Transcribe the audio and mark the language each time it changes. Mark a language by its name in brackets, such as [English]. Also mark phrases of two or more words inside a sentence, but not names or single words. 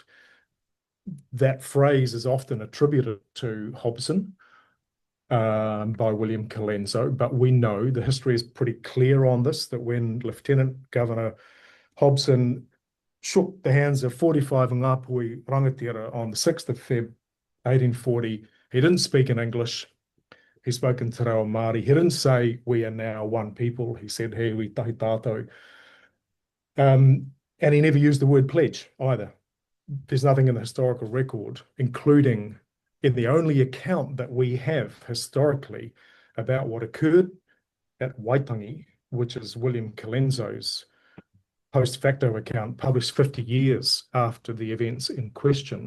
[English] That phrase is often attributed to Hobson by William Colenso, but we know the history is pretty clear on this, that when Lieutenant Governor Hobson shook the hands of 45 Ngāpuhi rangatira on the 6th of Feb 1840, he didn't speak in English. He spoke in Te Reo Māori. He didn't say, we are now one people. He said, [Māori] he wi tahi tātou. [English] And he never used the word pledge either. There's nothing in the historical record, including in the only account that we have historically about what occurred at Waitangi, which is William Colenso's post facto account, published 50 years after the events in question.